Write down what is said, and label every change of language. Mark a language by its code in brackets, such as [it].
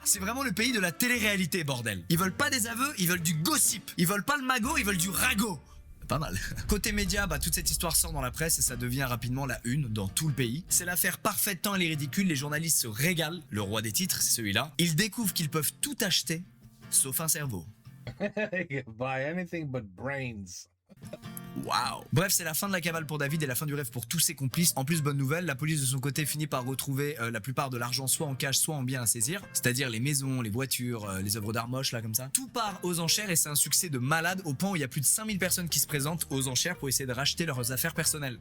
[fr] C'est vraiment le pays de la télé-réalité bordel. Ils veulent pas des aveux, ils veulent du gossip. Ils veulent pas le magot, ils veulent du ragot. Pas mal. Côté média, toute cette histoire sort dans la presse et ça devient rapidement la une dans tout le pays. C'est l'affaire parfaite tant elle est ridicule, les journalistes se régalent. Le roi des titres, c'est celui-là. Ils découvrent qu'ils peuvent tout acheter, sauf un cerveau. [en] Buy anything but brains. Waouh. [fr] Bref, c'est la fin de la cavale pour David et la fin du rêve pour tous ses complices. En plus, bonne nouvelle, la police de son côté finit par retrouver la plupart de l'argent soit en cash, soit en biens à saisir. C'est-à-dire les maisons, les voitures, les œuvres d'art moches là comme ça. Tout part aux enchères et c'est un succès de malade au point où il y a plus de 5000 personnes qui se présentent aux enchères pour essayer de racheter leurs affaires personnelles.